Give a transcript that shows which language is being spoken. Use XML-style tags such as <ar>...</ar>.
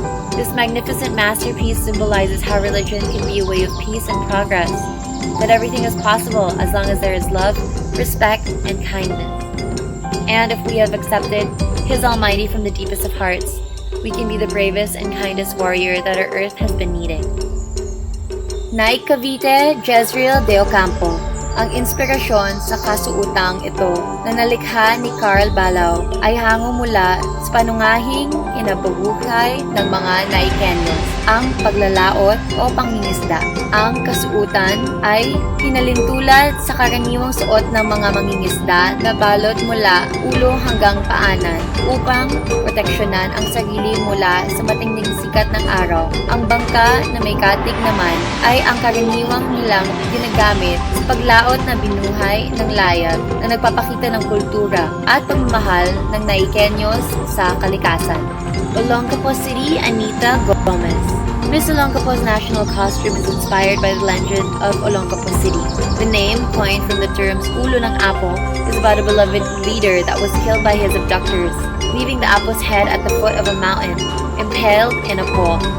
<en>This magnificent masterpiece symbolizes how religion can be a way of peace and progress, that everything is possible as long as there is love, respect, and kindness. And if we have accepted His Almighty from the deepest of hearts, we can be the bravest and kindest warrior that our earth has been needing.</en> <tl>Naik Cavite, Jezreel de Ocampo. Ang inspirasyon sa kasuotang ito na nalikha ni Carl Balaw ay hango mula sa panungahing kinabubuhay ng mga Naikenyos, ang paglalaot o pangingisda. Ang kasuotan ay pinalintulad sa karaniwang suot ng mga mangingisda na balot mula ulo hanggang paanan upang proteksyonan ang sarili mula sa matinding sikat ng araw. Ang bangka na may katig naman ay ang karaniwang nilang ginagamit sa paglaot na binuhay ng layag na nagpapakita ng kultura at pagmamahal ng Naikenyos sa kalikasan.</tl> <en>Olongapo City, Anita Gomez. Miss Olongapo's national costume is inspired by the legend of Olongapo City. The name, coined from the terms ulo ng apo, is about a beloved leader that was killed by his abductors, leaving the apo's head at the foot of a mountain, impaled in a pole.</en>